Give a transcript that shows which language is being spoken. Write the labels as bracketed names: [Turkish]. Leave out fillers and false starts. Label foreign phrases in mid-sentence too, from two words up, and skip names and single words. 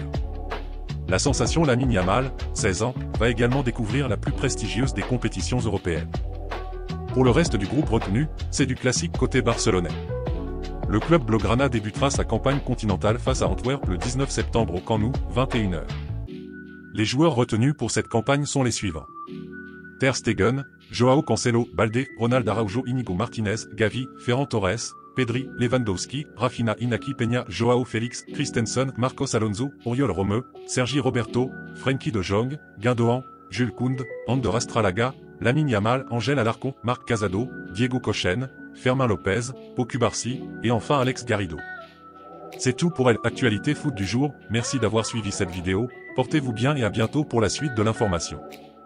[French] La sensation Lamine Yamal, 16 ans, va également découvrir la plus prestigieuse des compétitions européennes. Pour le reste du groupe retenu, c'est du classique côté barcelonais. Le club blaugrana débutera sa campagne continentale face à Antwerp le 19 septembre au Camp Nou, 21h. Les joueurs retenus pour cette campagne sont les suivants. Ter Stegen, Joao Cancelo, Balde, Ronald Araujo, Inigo Martinez, Gavi, Ferran Torres, Pedri, Lewandowski, Rafinha, Inaki Peña, Joao Félix, Christensen, Marcos Alonso, Oriol Romeu, Sergi Roberto, Frenkie de Jong, Gündogan, Jules Koundé, Ander Astralaga, Lamine Yamal, Angel Alarcón, Marc Casado, Diego Cochen, Fermin Lopez, Pau Cubarsí, et enfin Alex Garrido. C'est tout pour l'actualité foot du jour, merci d'avoir suivi cette vidéo, portez-vous bien et à bientôt pour la suite de l'information.